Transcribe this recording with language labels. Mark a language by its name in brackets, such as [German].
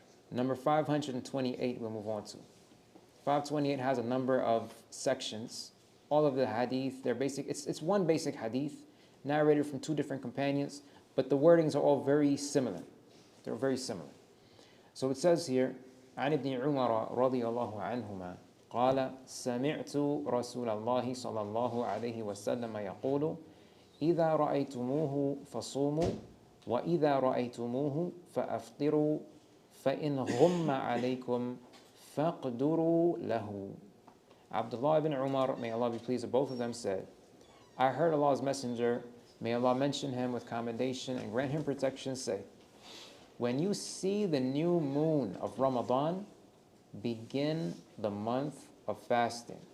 [English] Number 528 we'll move on to. 528 has a number of sections. All of the hadith, they're basic. It's one basic hadith, narrated from two different companions, but the wordings are all very similar. They're very similar. So it says here, [Arabic] عن ابن عمر رضي الله عنهما قال سمعت رسول الله صلى الله عليه وسلم يقول إذا رأيتموه فصوموا وإذا رأيتموه فأفطروا فإن غم عليكم فاقدروا له. [English] Abdullah ibn Umar, may Allah be pleased with both of them, said, I heard Allah's Messenger, may Allah mention him with commendation and grant him protection, say, when you see the new moon of Ramadan, begin the month of fasting.